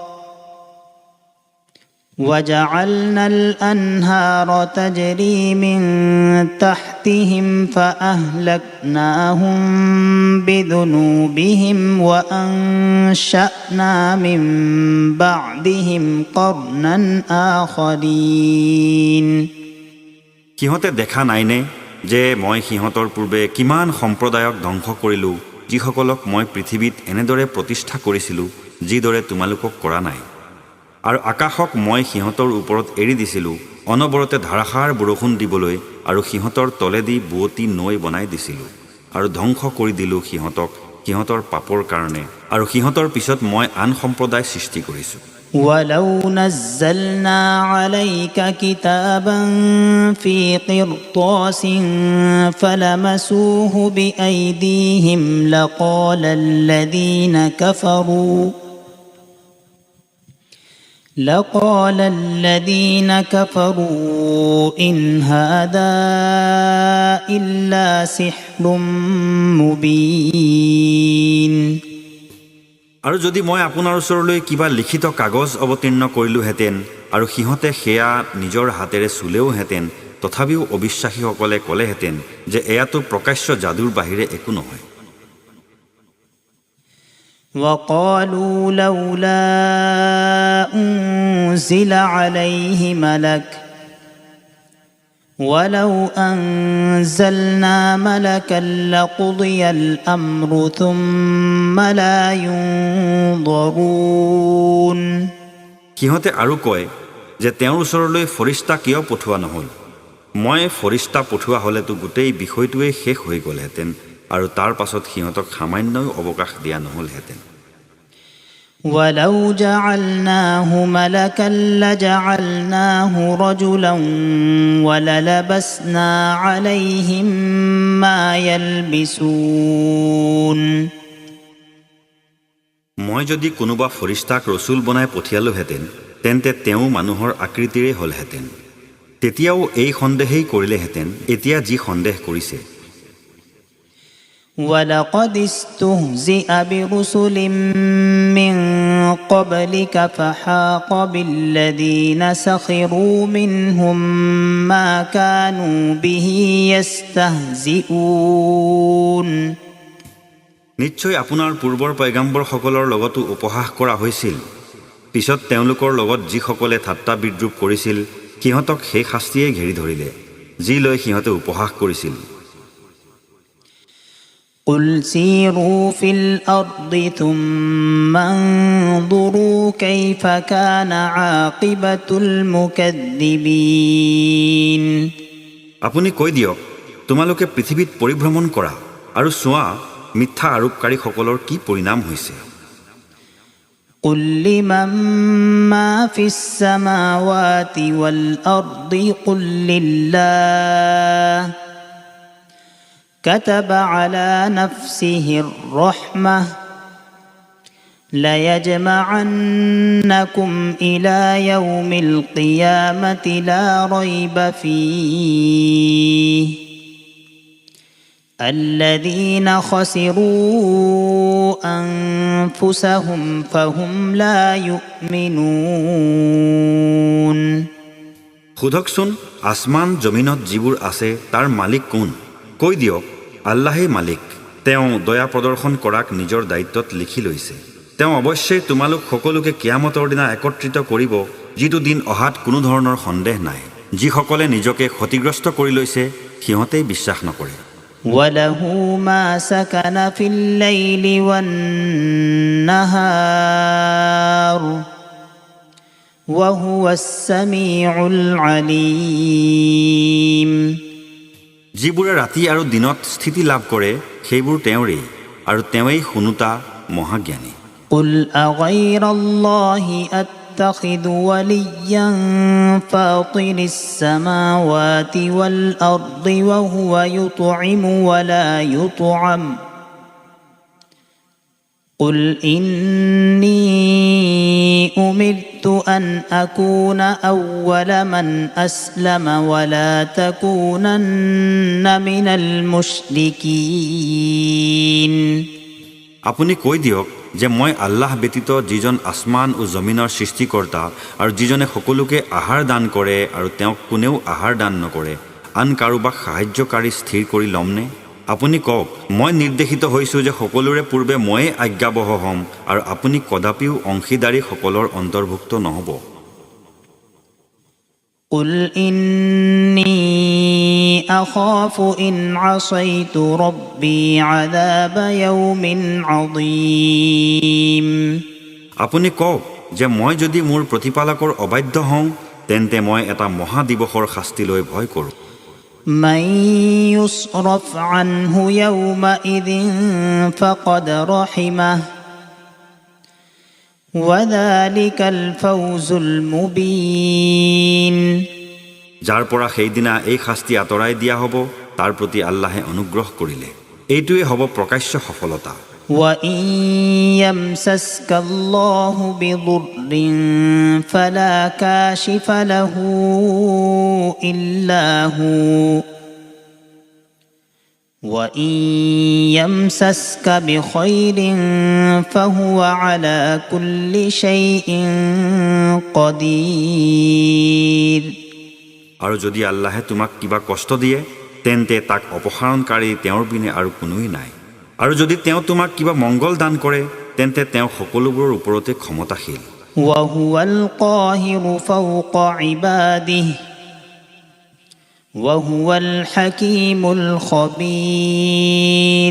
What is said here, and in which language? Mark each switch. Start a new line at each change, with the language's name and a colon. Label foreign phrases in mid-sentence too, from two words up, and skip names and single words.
Arabic: وجعلنا الأنهار تجري من تحتهم فأهلكناهم بذنوبهم وأنشأنا من بعدهم قرنا آخرين।
Assamese: সিহঁতে দেখা নাইনে যে মই সিহঁতৰ পূৰ্বে কিমান সম্প্ৰদায়ক ধ্বংস কৰিলোঁ, যিসকলক মই পৃথিৱীত এনেদৰে প্ৰতিষ্ঠা কৰিছিলোঁ যিদৰে তোমালোকক কৰা নাই। আৰু আকাশক মই সিহঁতৰ ওপৰত এৰি দিছিলোঁ অনবৰতে ধাৰাসাৰ বৰষুণ দিবলৈ, আৰু সিহঁতৰ তলেদি বুৱতী নৈ বনাই দিছিলোঁ, আৰু ধ্বংস কৰি দিলোঁ সিহঁতক সিহঁতৰ পাপৰ কাৰণে, আৰু সিহঁতৰ পিছত মই আন সম্প্ৰদায় সৃষ্টি কৰিছোঁ।
Arabic: ولو نزلنا عليك كتابا في قرطاس فلمسوه بأيديهم لقال الذين كفروا إن هذا إلا سحر مبين।
Assamese: আৰু যদি মই আপোনাৰ ওচৰলৈ কিবা লিখিত কাগজ অৱতীৰ্ণ কৰিলোহেঁতেন আৰু সিহঁতে সেয়া নিজৰ হাতেৰে চুলেওহেঁতেন, তথাপিও অবিশ্বাসীসকলে ক'লেহেঁতেন যে এয়াতো প্ৰকাশ্য যাদুৰ বাহিৰে একো নহয়।
Arabic: وقالوا لولا أنزل عليه ملك ولو أنزلنا ملكا لقضي الأمر ثم لا ينظرون।
Assamese: সিহঁতে আৰু কয় যে তেওঁৰ ওচৰলৈ ফৰিষ্টা কিয় পঠোৱা নহ'ল। মই ফৰিষ্টা পঠোৱা হ'লেতো গোটেই বিষয়টোৱেই শেষ হৈ গ'লহেঁতেন, আৰু তাৰ পাছত সিহঁতক সামান্যও অৱকাশ দিয়া নহ'লহেঁতেন।
Arabic: ولو جعلناه ملكا لجعلناه رجلا وللبسنا عليهم ما يلبسون
Assamese: মই যদি কোনোবা ফৰিস্তাক ৰচুল বনাই পঠিয়ালোহেঁতেন তেন্তে তেওঁ মানুহৰ আকৃতিৰে হ'লহেঁতেন। তেতিয়াও এই সন্দেহেই কৰিলেহেঁতেন এতিয়া যি সন্দেহ কৰিছে।
Arabic: ولقد استهزئ برسل من قبلك فحاق بالذين سخروا منهم ما كانوا به يستهزئون
Assamese: নিশ্চয় আপোনাৰ পূৰ্বৰ পয়গাম্বৰসকলৰ লগতো উপহাস কৰা হৈছিল। পিছত তেওঁলোকৰ লগত যিসকলে ঠাট্টা বিদ্ৰূপ কৰিছিল সিহঁতক সেই শাস্তিয়ে ঘেৰি ধৰিলে যি লৈ সিহঁতে উপহাস কৰিছিল।
Arabic: قل سيروا في الأرض ثم انظروا كيف كان عاقبة المكذبين
Assamese: আপুনি কৈ দিয়ক, তোমালোকে পৃথিৱীত পৰিভ্ৰমণ কৰা আৰু চোৱা মিথ্যা আৰোপকাৰীসকলৰ কি পৰিণাম হৈছে।
Arabic: قل لمن ما في السماوات والأرض قل لله كتب على نفسه الرحمة ليجمعنكم إلى يوم القيامة لا ريب فيه الذين خسروا أنفسهم فهم لا يؤمنون
Assamese: সোধকচোন, আসমান জমিনত যিবোৰ আছে তাৰ মালিক কোন? কৈ দিয়ক, আল্লাহেই মালিক। তেওঁ দয়া প্ৰদৰ্শন কৰাক নিজৰ দায়িত্বত লিখি লৈছে। তেওঁ অৱশ্যেই তোমালোক সকলোকে কিয়ামতৰ দিনা একত্ৰিত কৰিব, যিটো দিন অহাত কোনো ধৰণৰ সন্দেহ নাই। যিসকলে নিজকে ক্ষতিগ্ৰস্ত কৰি লৈছে সিহঁতেই বিশ্বাস নকৰে।
Arabic: وله ما سكن في الليل والنهار وهو السميع العليم
Assamese: যিবোৰে ৰাতি আৰু দিনত স্থিতি লাভ কৰে সেইবোৰ তেওঁৰেই, আৰু তেওঁৱেই শুনোতা মহাজ্ঞানী।
Arabic: قل أغير الله أتخذ وليا فاطر السماوات والأرض وهو يطعم ولا يطعم قل إني أمرت أن أكون أول من أسلم ولا تكونن من المشركين
Assamese: আপুনি কৈ দিয়ক যে মই আল্লাহ ব্যতীত যিজন আসমান ও জমিনৰ সৃষ্টিকৰ্তা আৰু যিজনে সকলোকে আহাৰ দান কৰে আৰু তেওঁক কোনেও আহাৰ দান নকৰে, আন কাৰোবাক সাহায্যকাৰী স্থিৰ কৰি ল'মনে? আপুনি কওক, মই নিৰ্দেশিত হৈছোঁ যে সকলোৰে পূৰ্বে ময়ে আজ্ঞাবহ হ'ম আৰু আপুনি কদাপিও অংশীদাৰীসকলৰ অন্তৰ্ভুক্ত নহ'ব।
Arabic: قل إني أخاف إن عصيت ربي عذاب يوم عظيم
Assamese: আপুনি কওক যে মই যদি মোৰ প্ৰতিপালকৰ অবাধ্য হওঁ তেন্তে মই এটা মহাদিৱসৰ শাস্তিলৈ ভয় কৰোঁ।
Arabic: من يصرف عنه يومئذ فقد رحمه وذلك الفوز المبين
Assamese: যাৰ পৰা সেইদিনা এই শাস্তি আঁতৰাই দিয়া হ'ব তাৰ প্ৰতি আল্লাহে অনুগ্ৰহ কৰিলে এইটোৱে হ'ব প্ৰকাশ্য সফলতা।
Arabic: وإن يمسسك الله بضر فلا كاشف له إلا هو وإن يمسسك بخير فهو على كل شيء قدير
Assamese: আৰু যদি আল্লাহে তোমাক কিবা কষ্ট দিয়ে তেন্তে তাক অপসাৰণকাৰী তেওঁৰ বিনে আৰু কোনোই নাই, আৰু যদি তেওঁ তোমাক কিবা মংগল দান কৰে তেন্তে তেওঁ সকলোবোৰৰ ওপৰতে ক্ষমতাশীল।
Arabic: وهو القاهر فوق عباده وهو الحكيم الخبير